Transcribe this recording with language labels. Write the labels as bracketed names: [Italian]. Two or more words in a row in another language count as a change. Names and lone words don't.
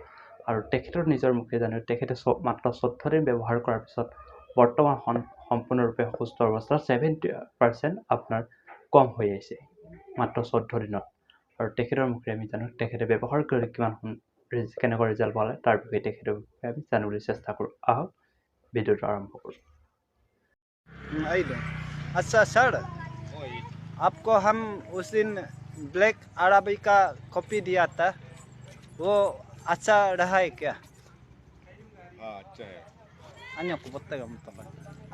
[Assamese] আৰু তেখেতৰ নিজৰ মুখে জানো তেখেতে মাত্ৰ 14 দিন ব্যৱহাৰ কৰাৰ পিছত বৰ্তমান সম্পূৰ্ণৰূপে সুস্থ অৱস্থাৰ 70% আপোনাৰ কম হৈ আহিছে মাত্ৰ 14 দিনত। আৰু তেখেতৰ মুখে আমি জানো তেখেতে ব্যৱহাৰ কৰি কেনেকুৱা ৰিজাল্ট পালে তাৰ বিষয়ে তেখেতৰ বিষয়ে আমি জানিবলৈ চেষ্টা কৰোঁ। আহক ভিডিঅ'টো আৰম্ভ কৰোঁ। [Hindi] अच्छा सर, आपको हम उस दिन [English] black arabica coffee [Hindi] दिया था, वो अच्छा रहा है क्या? हाँ, अच्छा है। अन्य को बताएगा मतलब।